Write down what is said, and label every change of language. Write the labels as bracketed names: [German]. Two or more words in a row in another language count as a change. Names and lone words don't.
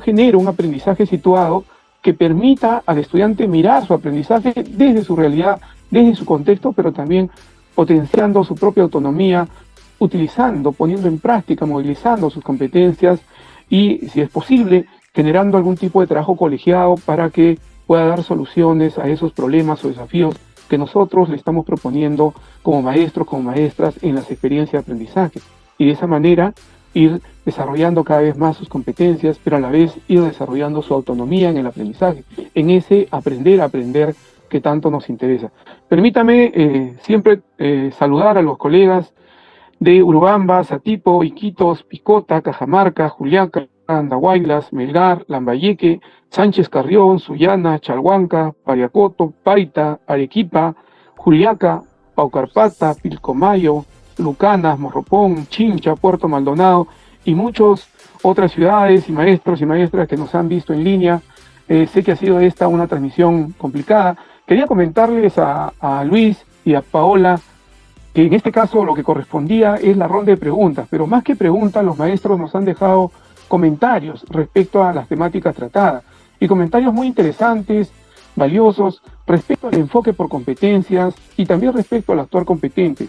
[Spanish] genero un aprendizaje situado que permita al estudiante mirar su aprendizaje desde su realidad, desde su contexto, pero también potenciando su propia autonomía, utilizando, poniendo en práctica, movilizando sus competencias y, si es posible, generando algún tipo de trabajo colegiado para que pueda dar soluciones a esos problemas o desafíos que nosotros le estamos proponiendo como maestros, como maestras en las experiencias de aprendizaje. Y de esa manera ir desarrollando cada vez más sus competencias, pero a la vez ir desarrollando su autonomía en el aprendizaje, en ese aprender a aprender que tanto nos interesa. Permítame siempre saludar a los colegas de Urubamba, Satipo, Iquitos, Picota, Cajamarca, Juliaca, Andahuaylas, Melgar, Lambayeque, Sánchez Carrión, Sullana, Chalhuanca, Pariacoto, Paita, Arequipa, Juliaca, Paucarpata, Pilcomayo, Lucanas, Morropón, Chincha, Puerto Maldonado y muchas otras ciudades y maestros y maestras que nos han visto en línea. Sé que ha sido esta una transmisión complicada. Quería comentarles a Luis y a Paola que en este caso lo que correspondía es la ronda de preguntas, pero más que preguntas, los maestros nos han dejado comentarios respecto a las temáticas tratadas y comentarios muy interesantes, valiosos, respecto al enfoque por competencias y también respecto al actuar competente.